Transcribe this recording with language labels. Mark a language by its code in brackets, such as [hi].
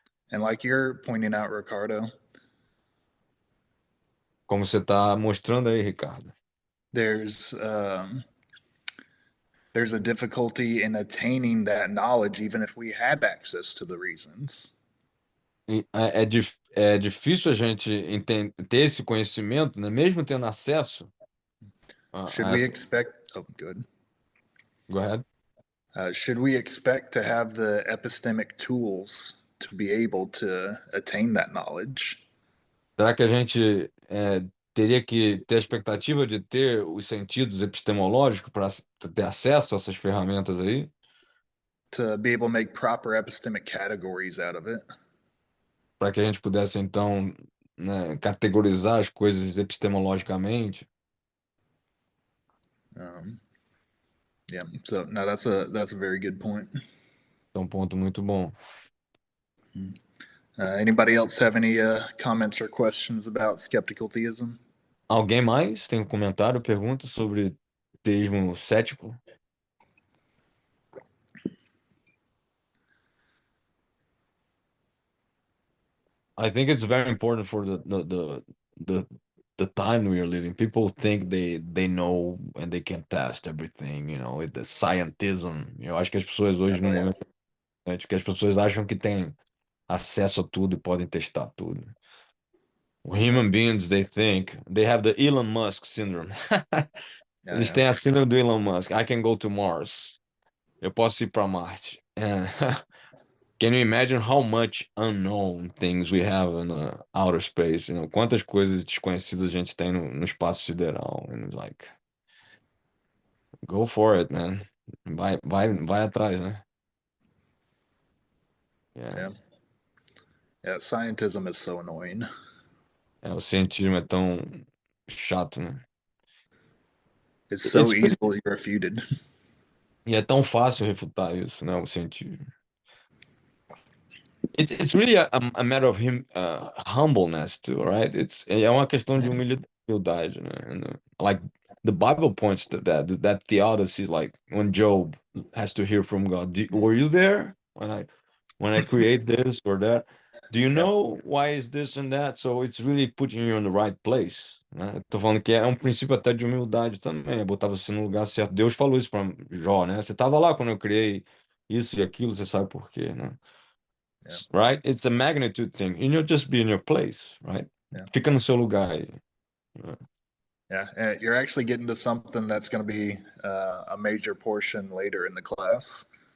[en] And like you're pointing out, Ricardo, [pt] Como você está mostrando aí, Ricardo. [en] there's a difficulty in attaining that knowledge, even if we had access to the reasons. [pt] E é difícil a gente ter esse conhecimento, né? Mesmo tendo acesso [en] Should [pt] a [en] we [pt] essa... [en] expect? Oh, good. Go ahead. Should we expect to have the epistemic tools to be able to attain that knowledge? [pt] Será que a gente teria que ter a expectativa de ter os sentidos epistemológicos para ter acesso a essas ferramentas aí? [en] To be able to make proper epistemic categories out of it? [pt] Para que a gente pudesse, então, né, categorizar as coisas epistemologicamente? [en] Yeah. So no, that's a very good point. [pt] É um ponto muito bom. [en] Anybody else have any comments or questions about skeptical theism? [pt] Alguém mais tem um comentário, pergunta sobre teísmo cético? [en] I think it's very important for the time we are living. People think they know and they can test everything, the scientism. [pt] Eu acho que as pessoas hoje, no momento que as pessoas acham que têm acesso a tudo e podem testar tudo. [en] Human beings, they think they have the Elon Musk syndrome. [pt] Eles têm a síndrome do Elon Musk. [en] I can go to Mars. [pt] Eu posso ir para Marte. [en] Can you imagine how much unknown things we have in outer space? [pt] Quantas coisas desconhecidas a gente tem no espaço sideral? [en] And it's like, go for it, man. [pt] Vai atrás, né? [en] Yeah, scientism is so annoying. [pt] O cientismo é tão chato, né? [en] It's so easily refuted. [pt] E é tão fácil refutar isso, né? O cientismo. [en] It's really a matter of humbleness too, right? [pt] É uma questão de humildade, né? [en] Like the Bible points to that theodicy, like when Job has to hear from God. Were you there when I create this or that? Do you know why is this and that? So it's really putting you in the right place, né? [pt] Eu tô falando que é um princípio até de humildade também, é botar você no lugar certo. Deus falou isso para Jó, né? Você tava lá quando eu criei isso e aquilo, você sabe por quê, né? [en] Right? It's a magnitude thing. And you'll just be in your place, right? [pt] Fica no seu lugar aí. [en] Yeah, you're actually getting to something that's going to be a major portion later in the class.